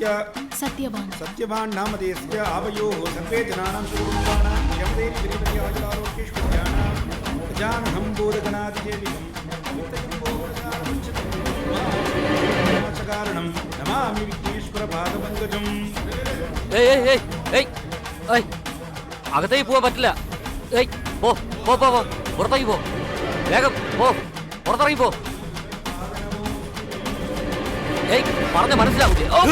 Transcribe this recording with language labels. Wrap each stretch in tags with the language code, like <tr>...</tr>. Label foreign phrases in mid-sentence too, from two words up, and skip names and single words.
<sa>सत्यवान सत्यवान् नामधेयस्य आवयोः सर्वे जनानां सुकुटुम्बानां यमदेव गिरिपतियाजलारोग्येश्वर्याणां गजानहं बोधगणादिदेवीं कारणं नमामि विघ्नेश्वर पादपङ्कजम्</sa> <ml>അകത്തേക്ക് പോവാൻ പറ്റില്ല. പോ പോ പോ പോ പുറത്തേക്ക് പോ, വേഗം പോ, പുറത്തിറങ്ങി പോ. പറഞ്ഞ മനസ്സിലാവൂലേ?</ml>